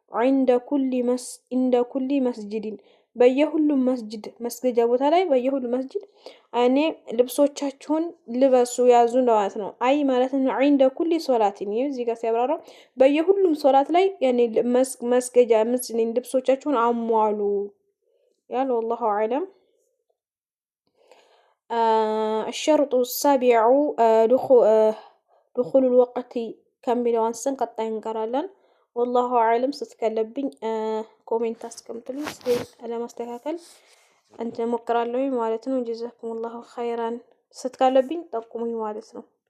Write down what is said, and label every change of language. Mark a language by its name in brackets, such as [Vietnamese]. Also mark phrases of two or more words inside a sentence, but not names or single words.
[Amharic] እንደ [Arabic] كل مسجد [Amharic] በየሁሉም መስጂድ መስገጃ ቦታ ላይ በየሁሉም መስጂድ እኔ ልብሶቻችሁን ልበሱ ያዙ ማለት ነው። አይ ማለት ነው እንደ [Arabic] كل صلاة [Amharic] እዚህ ጋር ሲያብራራው በየሁሉም ሶላት ላይ ያኔ መስገጃ ልብሶቻችሁን አሟሉ ያለ [Arabic] والله اعلم። الشرط السابع دخول الوقت كملوا [Amharic] አንሰን ቀጣይ እንቀራለን። [Arabic] والله اعلم [Amharic] ስትከለብኝ ኮሜንት አስቀምጡልኝ ለማስተካከል እንት ሞክራለሁ ማለት ነው። [Arabic] جزاكم الله خيرا [Amharic] ስትከለብኝ ጠቁሙኝ ማለት ነው።